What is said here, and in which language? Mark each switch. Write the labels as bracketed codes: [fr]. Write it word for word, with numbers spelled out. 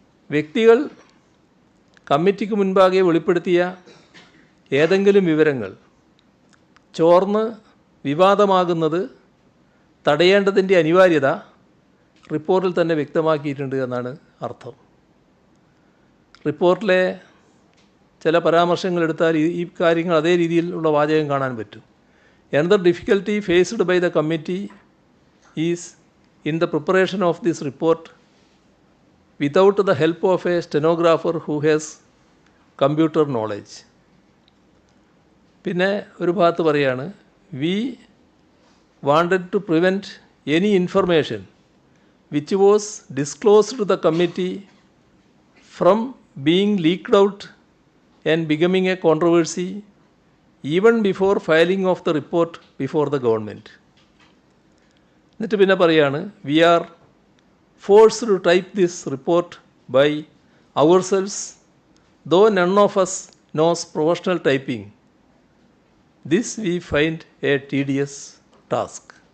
[ml] വ്യക്തികൾ കമ്മിറ്റിക്ക് മുൻപാകെ വെളിപ്പെടുത്തിയ ഏതെങ്കിലും വിവരങ്ങൾ ചോർന്ന് വിവാദമാകുന്നത് തടയേണ്ടതിൻ്റെ അനിവാര്യത റിപ്പോർട്ടിൽ തന്നെ വ്യക്തമാക്കിയിട്ടുണ്ട് എന്നാണ് അർത്ഥം. റിപ്പോർട്ടിലെ ചില പരാമർശങ്ങൾ എടുത്താൽ ഈ കാര്യങ്ങൾ അതേ രീതിയിലുള്ള വാചകം കാണാൻ പറ്റും. [en] another difficulty faced by the committee is in the preparation of this report without the help of a stenographer who has computer knowledge. [ml] പിന്നെ ഒരു ഭാഗത്ത് പറയാണ്, [en] we wanted to prevent any information which was disclosed to the committee from being leaked out and becoming a controversy even before filing of the report before the government. [ml] എന്നിട്ട് പിന്നെ പറയാണ്, [en] We are forced to type this report by ourselves though none of us knows professional typing. This we find a tedious task.